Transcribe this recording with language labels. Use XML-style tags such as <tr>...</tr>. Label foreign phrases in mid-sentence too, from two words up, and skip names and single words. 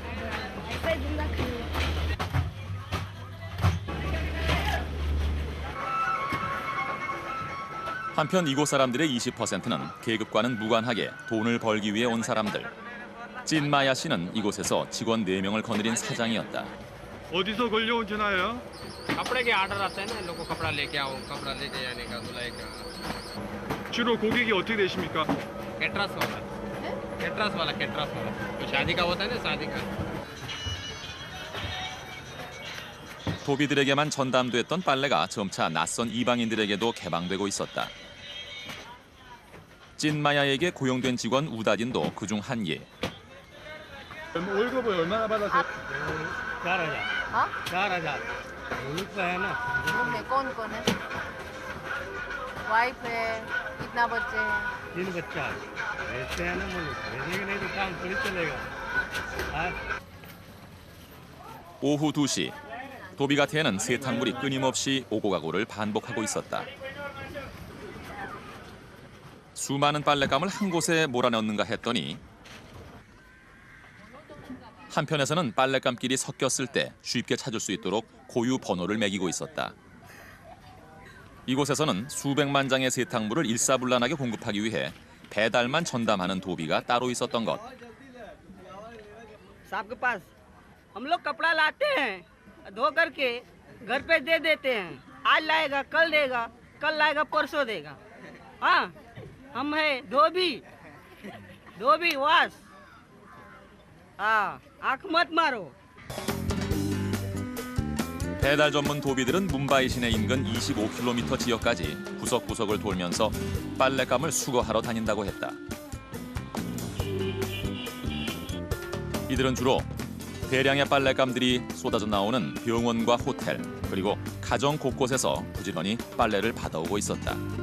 <ko>한편 이곳 사람들의 20%는 계급과는 무관하게 돈을 벌기 위해 온 사람들. 찐마야 씨는 이곳에서 직원 4명을 거느린 사장이었다. 어디서 걸려온 전화예요?</ko> <hi>कपड़े के ऑर्डर आते हैं ना इन लोगों को कपड़ा लेके आओ कपड़ा लेके जाने का धुलाई का</hi> <ko>주로 고객이 어떻게 되십니까?</ko> <hi>कैटरस वाला कैटरस वाला तो शादी का होता है ना शादी का</hi> <ko>도비들에게만 전담됐던 빨래가 점차 낯선 이방인들에게도 개방되고 있었다. 찐마야에게 고용된 직원 우다딘도 그중 한 예. 월급을 얼마나 받았어요?</ko> <hi>4,000 हाँ 4,000 मुल्क का है ना घूमने कौन कौन है वाइफ है कितना बच्चे हैं 3 बच्चा है ऐसे है ना मुल्क भेजेंगे नहीं तो काम थोड़ी चलेगा हाँ</hi> <ko>오후 2시. 도비가트에는 세탁물이 끊임없이 오고 가고를 반복하고 있었다. 수많은 빨랫감을 한 곳에 몰아넣는가 했더니 한편에서는 빨랫감끼리 섞였을 때 쉽게 찾을 수 있도록 고유 번호를 매기고 있었다. 이곳에서는 수백만 장의 세탁물을 일사불란하게 공급하기 위해 배달만 전담하는 도비가 따로 있었던 것.</ko> <hi>साहब के पास हम लोग कपड़ा लाते हैं धो करके घर पे दे देते हैं आज लाएगा कल लाएगा परसों देगा हाँ हम है धोबी वास हाँ आँख मत मारो</hi> <ko>배달 전문 도비들은 뭄바이 시내 인근 25km 지역까지 구석구석을 돌면서 빨랫감을 수거하러 다닌다고 했다. 이들은 주로 대량의 빨랫감들이 쏟아져 나오는 병원과 호텔 그리고 가정 곳곳에서 부지런히 빨래를 받아오고 있었다.</ko>